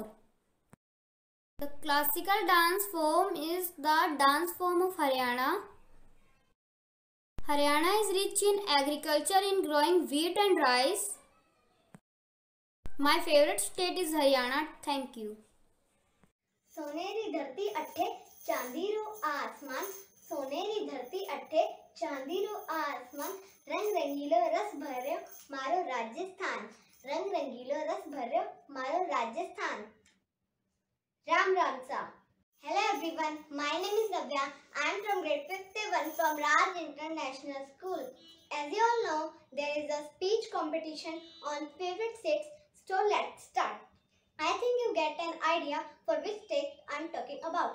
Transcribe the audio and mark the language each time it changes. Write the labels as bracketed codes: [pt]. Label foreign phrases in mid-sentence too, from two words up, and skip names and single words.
[en] The classical dance form is the dance form of Haryana. Haryana is rich in agriculture in growing wheat and rice. My favorite state is Haryana. Thank you. [raj] सोनेरी धरती अट्ठे चांदीरो आसमान, सोनेरी धरती अट्ठे चांदीरो आसमान, रंग रंगीलो रस भर्यो मारो राजस्थान, रंग रंगीलो रस भर्यो मारो राजस्थान. Ram Ram Sa. [en] Hello everyone, my name is Navya. I am from grade 51 from Raj International School. As you all know, there is a speech competition on favorite states, so let's start. I think you get an idea for which state I am talking about.